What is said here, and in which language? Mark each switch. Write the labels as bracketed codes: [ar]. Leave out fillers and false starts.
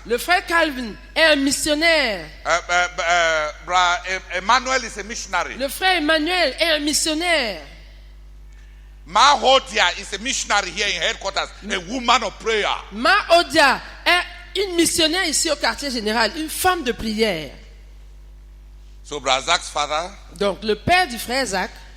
[fr] Le frère Calvin est un missionnaire. [en] Brother Emmanuel is a missionary. [fr] Le frère Emmanuel est un missionnaire. [en] Ma Hodia is a missionary here in headquarters, a woman of prayer. [fr] Ma Odia est une missionnaire ici au quartier général, une femme de prière. [en] So Brazak's father [fr] Donc le père du frère Zach